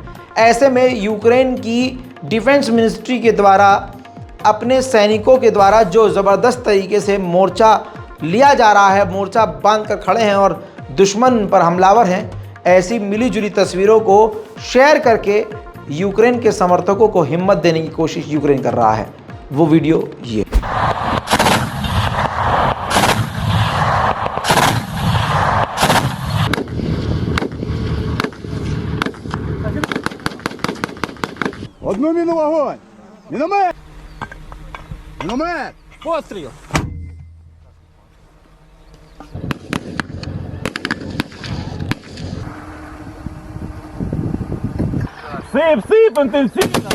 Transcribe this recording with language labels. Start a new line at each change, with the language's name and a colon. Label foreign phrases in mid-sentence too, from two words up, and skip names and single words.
Hindi: ऐसे में यूक्रेन की
English: defense ministry
Hindi: के द्वारा, अपने सैनिकों के द्वारा जो ज़बरदस्त तरीके से मोर्चा लिया जा रहा है, मोर्चा बांध कर खड़े हैं और दुश्मन पर हमलावर हैं, ऐसी मिली जुली तस्वीरों को शेयर करके यूक्रेन के समर्थकों को हिम्मत देने की कोशिश यूक्रेन कर रहा है। वो वीडियो ये।
Ukrainian: Одну міну в огонь! Міномет! Міномет! Постріл! Сип інтенсивно!